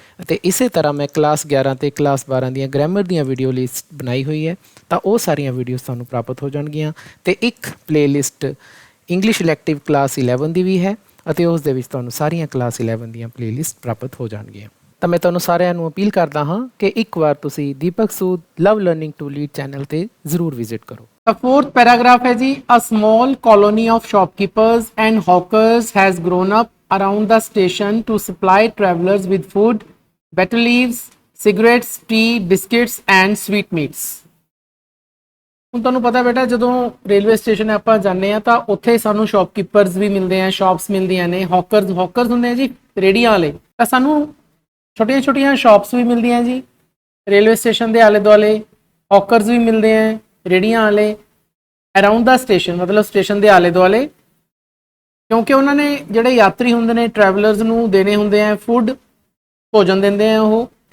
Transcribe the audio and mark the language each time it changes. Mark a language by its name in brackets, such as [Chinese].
[Punjabi] ਅਤੇ ਇਸੇ ਤਰ੍ਹਾਂ ਮੈਂ ਕਲਾਸ 11 ਅਤੇ ਕਲਾਸ 12 ਦੀਆਂ ਗ੍ਰਾਮਰ ਦੀਆਂ ਵੀਡੀਓ ਲਿਸਟ ਬਣਾਈ ਹੋਈ ਹੈ, ਤਾਂ ਉਹ ਸਾਰੀਆਂ ਵੀਡੀਓਜ਼ ਤੁਹਾਨੂੰ ਪ੍ਰਾਪਤ ਹੋ ਜਾਣਗੀਆਂ। ਅਤੇ ਇੱਕ ਪਲੇਲਿਸਟ ਇੰਗਲਿਸ਼ ਇਲੈਕਟਿਵ ਕਲਾਸ 11 ਦੀ ਵੀ ਹੈ ਅਤੇ ਉਸ ਦੇ ਵਿੱਚ ਤੁਹਾਨੂੰ ਸਾਰੀਆਂ ਕਲਾਸ 11 ਦੀਆਂ ਪਲੇਲਿਸਟ ਪ੍ਰਾਪਤ ਹੋ ਜਾਣਗੀਆਂ। ਤਾਂ ਮੈਂ ਤੁਹਾਨੂੰ ਸਾਰਿਆਂ ਨੂੰ ਅਪੀਲ ਕਰਦਾ ਹਾਂ ਕਿ ਇੱਕ ਵਾਰ ਤੁਸੀਂ ਦੀਪਕ ਸੂਦ ਲਵ ਲਰਨਿੰਗ ਟੂ ਲੀਡ ਚੈਨਲ ਤੇ ਜ਼ਰੂਰ ਵਿਜ਼ਿਟ ਕਰੋ। [English] The fourth paragraph [Punjabi] ਹੈ ਜੀ, [English] a small colony of shopkeepers and hawkers has grown up around the station to supply travelers with food, betel leaves, cigarettes, tea, biscuits and sweetmeats. [Punjabi] ਹੁਣ ਤੁਹਾਨੂੰ ਪਤਾ ਬੇਟਾ, ਜਦੋਂ ਰੇਲਵੇ ਸਟੇਸ਼ਨ ਆਪਾਂ ਜਾਂਦੇ ਆ ਤਾਂ ਉੱਥੇ ਸਾਨੂੰ ਸ਼ੌਪਕੀਪਰਸ ਵੀ ਮਿਲਦੇ ਆ, ਸ਼ਾਪਸ ਮਿਲਦੀਆਂ ਨੇ। ਹੌਕਰਸ ਹੁੰਦੇ ਆ ਜੀ ਰੇੜੀਆਂ ਵਾਲੇ। ਤਾਂ ਸਾਨੂੰ ਛੋਟੀਆਂ ਛੋਟੀਆਂ ਸ਼ਾਪਸ ਵੀ ਮਿਲਦੀਆਂ ਜੀ ਰੇਲਵੇ ਸਟੇਸ਼ਨ ਦੇ ਆਲੇ ਦੁਆਲੇ। ਹੌਕਰਸ ਵੀ ਮਿਲਦੇ ਆ ਰੇੜੀਆਂ ਵਾਲੇ [English] around the station, [Punjabi] ਮਤਲਬ ਸਟੇਸ਼ਨ ਦੇ ਆਲੇ ਦੁਆਲੇ, ਕਿਉਂਕਿ ਉਹਨਾਂ ਨੇ ਜਿਹੜੇ ਯਾਤਰੀ ਹੁੰਦੇ ਨੇ, ਟਰੈਵਲਰਸ ਨੂੰ ਦੇਣੇ ਹੁੰਦੇ ਆ ਫੂਡ, ਭੋਜਨ ਦਿੰਦੇ ਆ ਉਹ।